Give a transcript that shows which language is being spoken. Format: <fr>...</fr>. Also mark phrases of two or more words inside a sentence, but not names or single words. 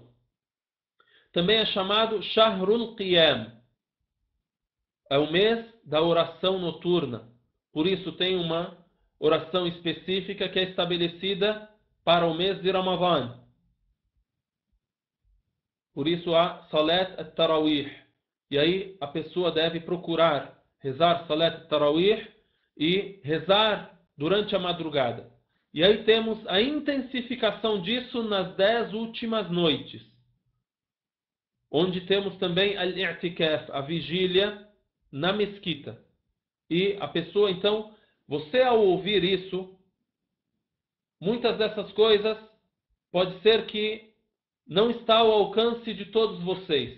<pt>Também é chamado</pt> <ar>شهر القيام,</ar> <pt>é o mês da oração noturna. Por isso tem uma oração específica que é estabelecida para o mês de Ramadã. Por isso há</pt> <ar>صلاة التراويح.</ar> <pt>E aí a pessoa deve procurar rezar</pt> <ar>صلاة التراويح</ar> <pt>e rezar durante a madrugada. E aí temos a intensificação disso nas 10 últimas noites, onde temos também al-i'tikaf, a vigília na mesquita. E a pessoa, então, você ao ouvir isso, muitas dessas coisas pode ser que não está ao alcance de todos vocês.</pt>